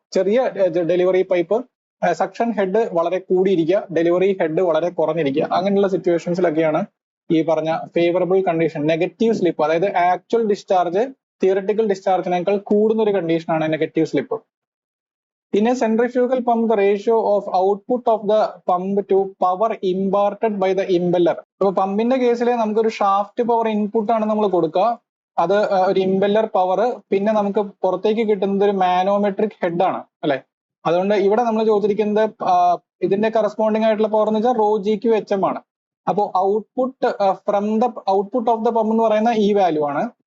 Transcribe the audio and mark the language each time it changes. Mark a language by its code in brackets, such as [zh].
[ml] ചെറിയ delivery pipe, suction head വളരെ കൂടിയിരിക്കുക, delivery head വളരെ കുറഞ്ഞിരിക്കുക. അങ്ങനെയുള്ള സിറ്റുവേഷൻസിലൊക്കെയാണ് ഈ പറഞ്ഞ ഫേവറബിൾ കണ്ടീഷൻ. നെഗറ്റീവ് സ്ലിപ്പ് അതായത് ആക്ച്വൽ ഡിസ്ചാർജ് തിയറട്ടിക്കൽ ഡിസ്ചാർജിനേക്കാൾ കൂടുന്ന ഒരു കണ്ടീഷനാണ് negative slip. [en] In a centrifugal pump, the ratio of output of the pump to power imparted by the impeller. [ml] അപ്പൊ പമ്പിന്റെ കേസിൽ നമുക്കൊരു ഷാഫ്റ്റ് പവർ ഇൻപുട്ട് ആണ് നമ്മൾ കൊടുക്കുക. അത് ഒരു ഇംപെല്ലർ പവർ, പിന്നെ നമുക്ക് പുറത്തേക്ക് കിട്ടുന്നത് ഒരു മാനോമെട്രിക് ഹെഡ് ആണ് അല്ലെ. അതുകൊണ്ട് ഇവിടെ നമ്മൾ ചോദിച്ചിരിക്കുന്നത് ഇതിന്റെ കറസ്പോണ്ടിങ് ആയിട്ടുള്ള പവർ എന്ന് വെച്ചാൽ ρg/hm ആണ്. അപ്പോൾ [en] output from the output of the pump [ml] എന്ന് പറയുന്ന ഈ വാല്യൂ ആണ്.